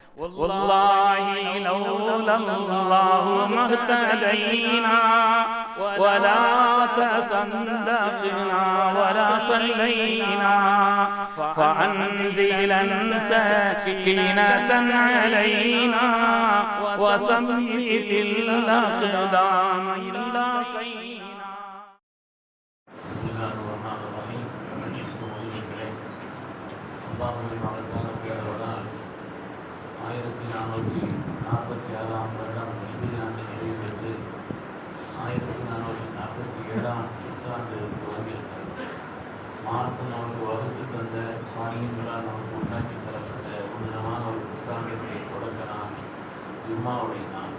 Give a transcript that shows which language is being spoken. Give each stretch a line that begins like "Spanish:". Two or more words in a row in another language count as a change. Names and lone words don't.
Arabic: والله لولا الله ما اهتدينا ولا تصدقنا ولا صلينا فأنزلا سكينة علينا وثبت الأقدام إلا قينا. بسم الله الرحمن الرحيم.
Tamil: அல்லாஹ்வுடைய மகத்தான பேரருளால் 1446 வருடம் இந்திய ஆண்டு நிறைவு பெற்று 1447 புத்தாண்டு துவங்கியிருக்கிறது. மார்க்கம் நமக்கு வகுத்து தந்த சாமியங்களால் நமக்கு உண்டாக்கி தரப்பட்ட உன்னதமான ஒரு புத்தாண்டினுடைய தொடக்க நாள் ஜும்மாவுடைய நாள்.